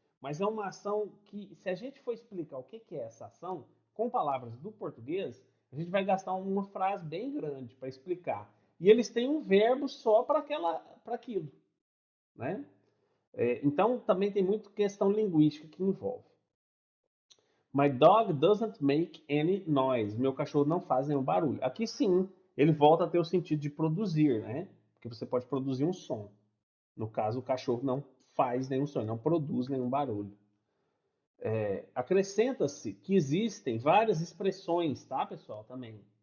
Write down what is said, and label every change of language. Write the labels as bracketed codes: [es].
[pt] Mas é uma ação que, se a gente for explicar o que é essa ação, com palavras do português, a gente vai gastar uma frase bem grande para explicar. E eles têm um verbo só para aquilo, né? Então, também tem muita questão linguística que envolve. [en] My dog doesn't make any noise. [pt] Meu cachorro não faz nenhum barulho. Aqui sim, ele volta a ter o sentido de produzir, né? Porque você pode produzir um som. No caso, o cachorro não faz nenhum som, não produz nenhum barulho. Acrescenta-se que existem várias expressões, tá, pessoal? Também.